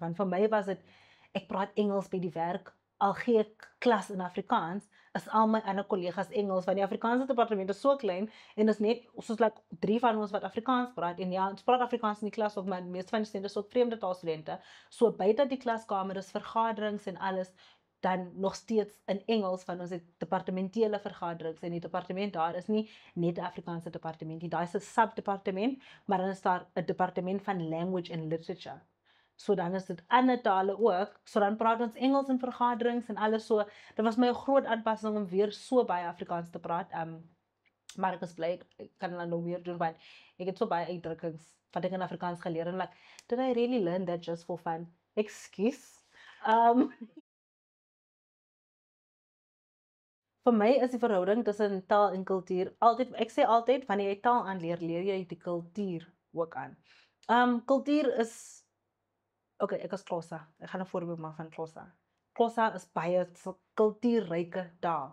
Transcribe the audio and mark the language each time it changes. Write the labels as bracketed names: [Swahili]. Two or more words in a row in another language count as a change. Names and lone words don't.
[Afrikaans] Want vir my was dit ek praat Engels by die werk. Al gee ek klas in Afrikaans, is al my ander kollegas Engels, want die Afrikaanse departement is so klein en is net soos like 3 van ons wat Afrikaans praat en ja, ons praat Afrikaans in die klas ook, maar die meeste van die studente is ook vreemde taalstudente. So buite die klaskamer is vergaderings en alles dan nog steeds in Engels van ons het departementele vergaderings en die departement daar is nie net 'n Afrikaanse departement nie, daar is 'n subdepartement, maar dan is daar 'n departement van [English] language and literature. [Afrikaans] So dan is dit ander tale ook, so dan praat ons Engels in vergaderings en alles so. Dit was my 'n groot aanpassing om weer so baie Afrikaans te praat. Maar ek is bly ek kan dit nou weer doen want ek het so baie uitdrukkings wat ek in Afrikaans geleer en [English] like, did I really learn that just for fun? [Afrikaans] Excuse. Vir my is die verhouding tussen taal en kultuur altyd, ek sê altyd wanneer jy taal aanleer, leer jy die kultuur ook aan. Kultuur is okay, ek is Xhosa. Ek gaan 'n voorbeeld maak van Xhosa. Xhosa is baie kultuurryke taal.